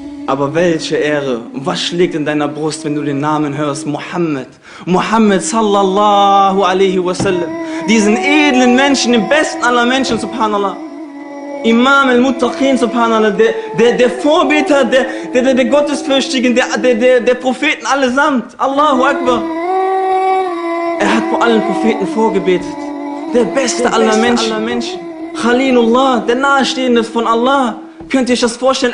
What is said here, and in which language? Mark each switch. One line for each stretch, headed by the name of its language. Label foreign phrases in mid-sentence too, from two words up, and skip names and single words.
German: Aber welche Ehre, was schlägt in deiner Brust, wenn du den Namen hörst, Mohammed.
Arabic: Mohammed صلى الله عليه وسلم.
German: Diesen edlen Menschen, den besten aller Menschen, subhanallah.
Arabic: إمام المتقين, subhanallah,
German: der Vorbeter, der Gottesfürchtigen, der Propheten allesamt.
Arabic: الله أكبر.
German: Er hat vor allen Propheten vorgebetet. Der beste aller Menschen. Khalilullah, der Nahestehende von Allah. Könnt ihr euch das vorstellen?